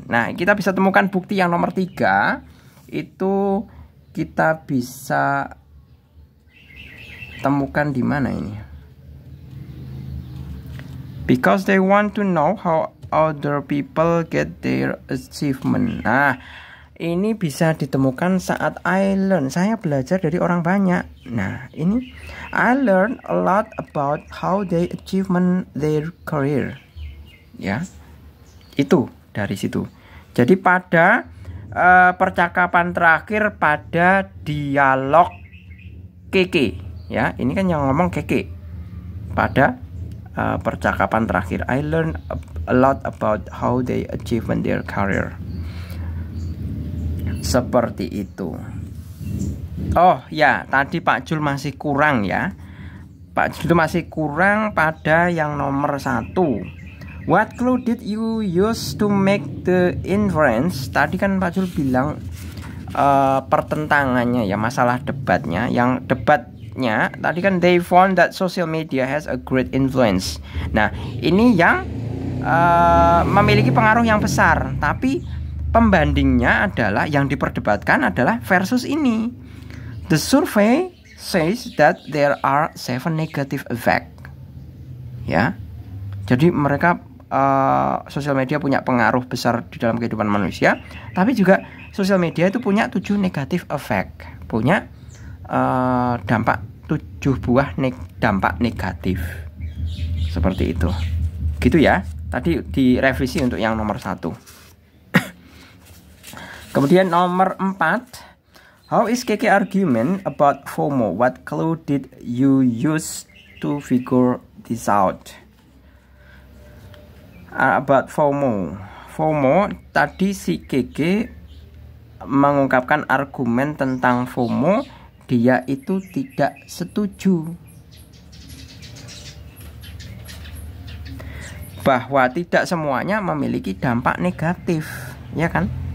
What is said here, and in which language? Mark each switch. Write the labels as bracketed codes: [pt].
[id] Nah, kita bisa temukan bukti yang nomor 3. Itu kita bisa temukan di mana ini? [en] Because they want to know how other people get their achievement. [id] Nah, ini bisa ditemukan saat [en] I learn. [id] Saya belajar dari orang banyak. Nah, ini [en] I learn a lot about how they achievement their career. [id] Ya, itu dari situ. Jadi pada percakapan terakhir pada dialog Keke, ya, ini kan yang ngomong Keke. Pada percakapan terakhir, [en] I learn a lot about how they achievement their career. [id] Seperti itu. Oh ya, tadi Pak Jul masih kurang ya. Pak Jul itu masih kurang pada yang nomor 1. [en] What clue did you use to make the inference? [id] Tadi kan Pak Jul bilang pertentangannya ya, masalah debatnya. Yang debatnya tadi kan [en] they found that social media has a great influence. [id] Nah, ini yang memiliki pengaruh yang besar. Tapi pembandingnya adalah yang diperdebatkan adalah versus ini. [en] The survey says that there are 7 negative effect. [id] Ya. Jadi mereka sosial media punya pengaruh besar di dalam kehidupan manusia, tapi juga sosial media itu punya 7 negatif effect. Punya dampak 7 buah dampak negatif. Seperti itu. Gitu ya. Tadi direvisi untuk yang nomor 1. Kemudian nomor 4, [en] how is Keke argument about FOMO? What clue did you use to figure this out? About FOMO. [id] FOMO tadi si Keke mengungkapkan argumen tentang FOMO, dia itu tidak setuju bahwa tidak semuanya memiliki dampak negatif, ya kan?